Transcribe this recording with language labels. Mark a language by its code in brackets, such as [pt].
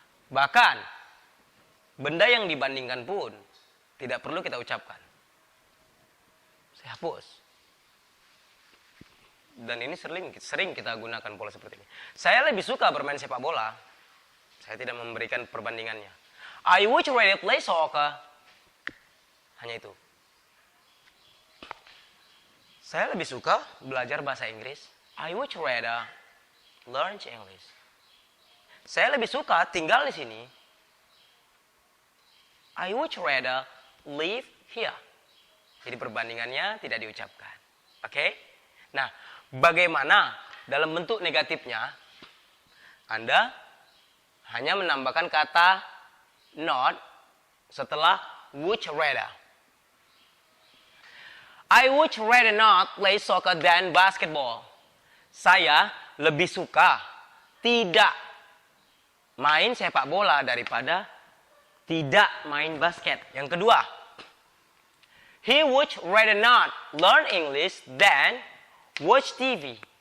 [id] Bahkan benda yang dibandingkan pun tidak perlu kita ucapkan. Saya hapus. Dan ini sering kita gunakan pola seperti ini. Saya lebih suka bermain sepak bola. Saya tidak memberikan perbandingannya. [en] I would rather play soccer. [id] Hanya itu. Saya lebih suka belajar bahasa Inggris. [en] I would rather learn English. [id] Saya lebih suka tinggal di sini. [en] I would rather live here. [id] Jadi perbandingannya tidak diucapkan. Oke? Nah, bagaimana dalam bentuk negatifnya? Anda hanya menambahkan kata not setelah would rather. [en] I would rather not play soccer than basketball. [id] Saya lebih suka tidak main sepak bola daripada tidak main basket. Yang kedua, [en] he would rather not learn English than watch TV.